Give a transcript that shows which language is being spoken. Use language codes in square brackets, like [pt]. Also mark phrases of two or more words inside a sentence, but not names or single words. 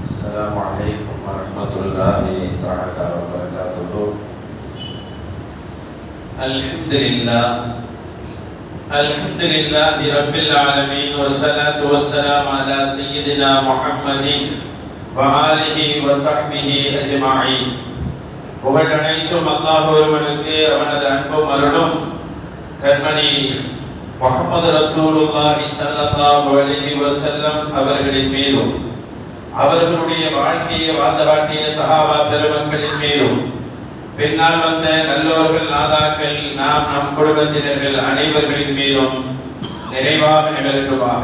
[ar] السلام عليكم ورحمة الله تعالى وبركاته. الحمد لله رب العالمين والصلاة والسلام على سيدنا محمد وآله وصحبه أجمعين. [ta] புகழ் அனைத்தும் அல்லாஹ் ஒருவனுக்கு, அவனது அன்பும் அருளும் கண்மணி முஹம்மது [ar] رسول الله صلى الله عليه وسلم [ta] அவர்களின் மீதும், அவர்களுடைய வாழ்க்கையை வாழ்ந்து காட்டிய சஹாபா பெருமக்களின் மீதும், பின்னால் வந்த நல்லோர்கள், நாதாக்கள், நாம் நம் குடும்பத்தினர்கள் அனைவர்களின் மீதும் நிறைவாக நிகழட்டுமாக.